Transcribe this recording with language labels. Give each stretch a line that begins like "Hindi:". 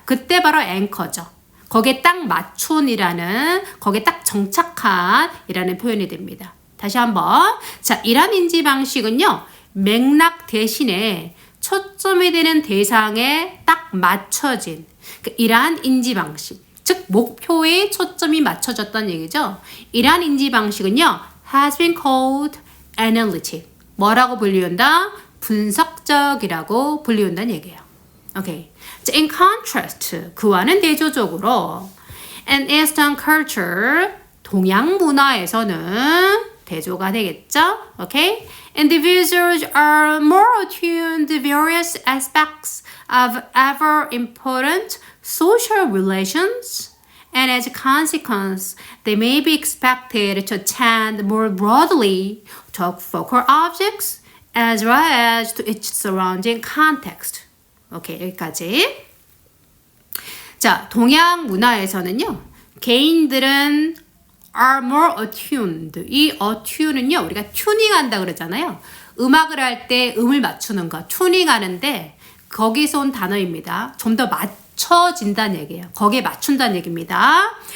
Korean: 그때 바로 앵커죠. 거기에 딱 맞춘이라는, 거기에 딱 정착한 이라는 표현이 됩니다. 다시 한번. 자, 이란 인지 방식은요, 맥락 대신에 초점이 되는 대상에 딱 맞춰진 이러한 인지 방식, 즉 목표에 초점이 맞춰졌다는 얘기죠. 이러한 인지 방식은요,
English: has been called analytic.
Korean: 뭐라고 불리운다? 분석적이라고 불리운다는 얘기예요. 오케이. 자,
English: in contrast,
Korean: 그와는 대조적으로,
English: in Eastern culture,
Korean: 동양 문화에서는 대조가 되겠죠. 오케이.
English: Individuals are more attuned to various aspects of ever important social relations, and as a consequence, they may be expected to attend more broadly to focal objects as well as to its surrounding context.
Korean: 오케이, 여기까지. 자, 동양 문화에서는요, 개인들은
English: are more attuned.
Korean: 이 attune은요, 우리가 튜닝한다 그러잖아요. 음악을 할 때 음을 맞추는 거, 튜닝하는데 거기서 온 단어입니다. 좀 더 맞춰진다는 얘기예요. 거기에 맞춘다는 얘기입니다.